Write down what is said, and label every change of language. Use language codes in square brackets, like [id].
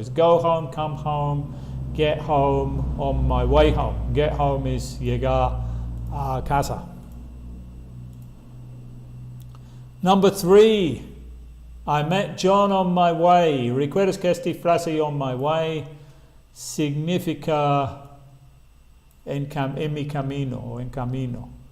[en] Es go home, come home, get home, on my way home. [es] Get home es llegar a casa. [en] Number 3, I met John on my way. [es] Recuerdas que esta frase on my way significa en mi camino o en camino.